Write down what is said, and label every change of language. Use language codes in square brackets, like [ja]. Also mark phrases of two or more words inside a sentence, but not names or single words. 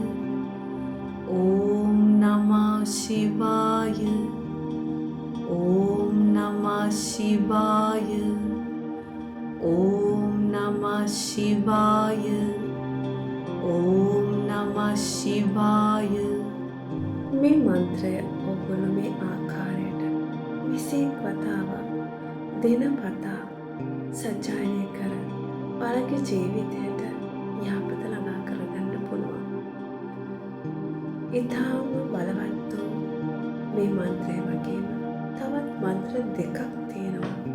[sa] ॐ नमः शिवाय. ॐ नमः शिवाय. ॐ नमः शिवाय. ॐ नमः शिवाय. [si] මේ මන්ත්‍රය ඔබලා මේ ආකාරයට 21 වතාවක් දිනපතා සජ්ජායනය කර ඔයාලගේ ජීවිතයට යහපත ළඟා කරගන්න පුළුවන්. ඊටාම බලවත් වූ මේ මන්ත්‍රය වගේම තවත් මන්ත්‍ර දෙකක් තියෙනවා.